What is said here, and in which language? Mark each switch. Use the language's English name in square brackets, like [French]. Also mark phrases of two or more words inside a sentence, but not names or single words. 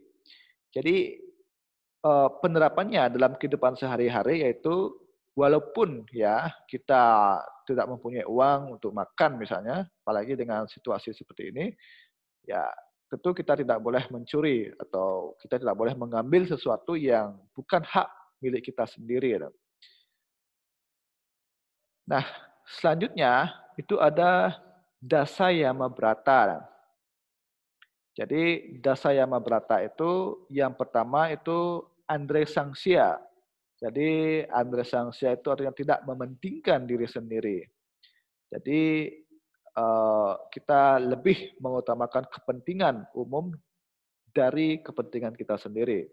[Indonesian] Jadi penerapannya dalam kehidupan sehari-hari yaitu walaupun ya kita tidak mempunyai uang untuk makan misalnya, apalagi dengan situasi seperti ini, ya tentu kita tidak boleh mencuri atau kita tidak boleh mengambil sesuatu yang bukan hak milik kita sendiri. Nah, selanjutnya itu ada dasa yama brata. Jadi dasa yama brata itu yang pertama itu andre sangsia. Jadi andre sangsia itu artinya tidak mementingkan diri sendiri. Jadi kita lebih mengutamakan kepentingan umum dari kepentingan kita sendiri.